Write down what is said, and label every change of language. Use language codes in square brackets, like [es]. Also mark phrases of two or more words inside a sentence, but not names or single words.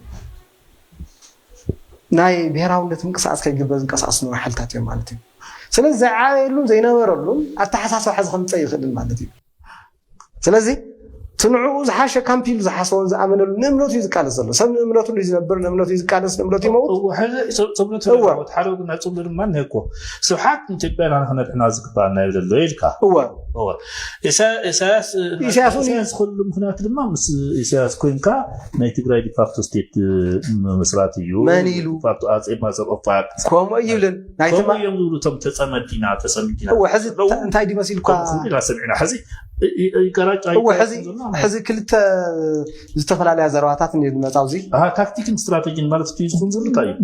[ti] ናይ ብሄራውነት ምንቅስቃስ ከይግበር ዝንቀሳቀስ ነው ሓልታት እዮም ማለት እዩ ስለዚ ዘዓበየሉን ዘይነበረሉን ኣተሓሳስባ ሕዚ ከምፀ ይኽእል ማለት እዩ ስለዚህ ትንዑ ዝሓሸ ካምፒል ዝሓሰውን ዝኣመነሉ ንእምነቱ ይዝቃለስ ዘሎ ሰብ ንእምነቱ ዝነብር ንእምነቱ ይዝቃለስ ንእምነቱ ይመውት ፅብነቱ ሓደ ወገን ናይ ፅብሉ ድማ ንህኮ ስብሓት ኢትዮጵያ ንክነድሕና ዝግባአና ይብለሎ ኢልካ ኢሳያስ ኩሉ ምክንያቱ ድማ ምስ ኢሳያስ ኮይንካ ናይ ትግራይ [en] de facto state [ti] መስራት እዩ መን ኢሉ ፋክቶ ኣፄ ማዘቆፋት ከምኡ ይብልን ናይቶም ዝብሉ ቶም ተፀመዲና ሕዚ እንታይ ዲመሲልኳ ሰሚዕና ሕዚ ሕዚ ክልተ ዝተፈላለያ ዘረባታት እንመፃው ዚ ታክቲክን ስትራቴጂን ማለት እዩ ዝኹን ዘሎ እንታይ እዩ